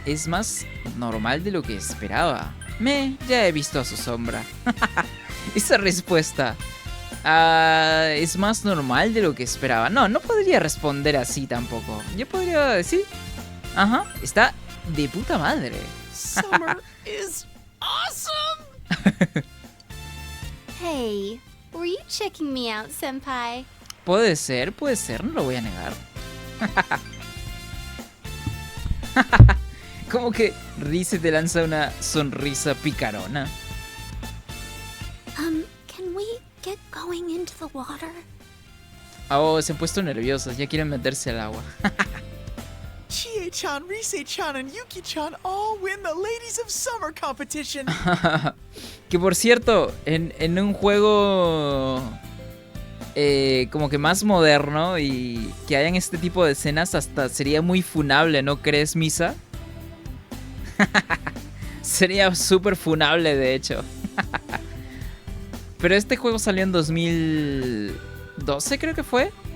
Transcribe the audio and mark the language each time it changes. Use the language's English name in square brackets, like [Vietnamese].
[Spanish] Es más normal de lo que esperaba. Ya he visto a su sombra. Esa respuesta. Es más normal de lo que esperaba. No podría responder así tampoco. Yo podría decir, ajá, está de puta madre. [English] Summer is awesome! Hey, were you checking me out, Senpai? [Spanish] Puede ser, no lo voy a negar. Como que Rise te lanza una sonrisa picarona. [English] Can we get going into the water? [Spanish] Oh, se han puesto nerviosos, ya quieren meterse al agua. [English] Chie-chan, Rise-chan, and Yuki-chan all win the Ladies of Summer competition. [Spanish] Que por cierto, en un juego como que más moderno y que hayan este tipo de escenas hasta sería muy funable, ¿no crees, Misa? Sería súper funable, de hecho. Pero este juego salió en 2012, creo que fue.